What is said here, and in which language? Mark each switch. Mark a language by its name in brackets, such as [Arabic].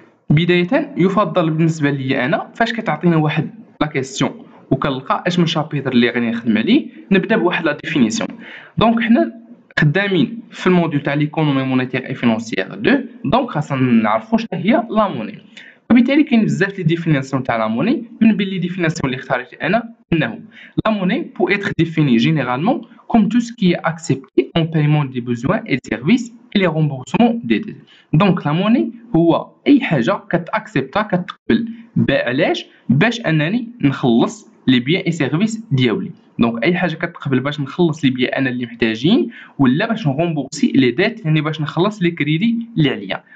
[Arabic] بداية يفضل بالنسبة لي أنا فاش كتعطينا واحد لا كيستيون وكنلقى اش من شابيتر اللي غادي نخدم عليه نبدا بواحد لا ديفينيسيون. دونك حنا خدامين في الموديول تاع ليكونومي مونيتير اي فينانسيير 2، دونك خاصنا نعرفوا شنو هي لا موني. وبالتالي كاين بزاف لي ديفينيسيون تاع لا موني، من بين لي ديفينيسيون اللي اختاريت انا انه لا موني بو [French] être définie généralement comme tout ce qui est accepté en paiement des besoins et des services et les remboursements des dettes. [Arabic] دونك لا موني هو اي حاجه كتاكسبتا كتقبل علاش باش انني نخلص لي بيان اي سيرفيس ديالي. دونك اي حاجه كتقبل باش نخلص لي بيان انا اللي محتاجين، ولا باش نغومبورسي لي ديت يعني باش نخلص لي كريدي اللي عليا.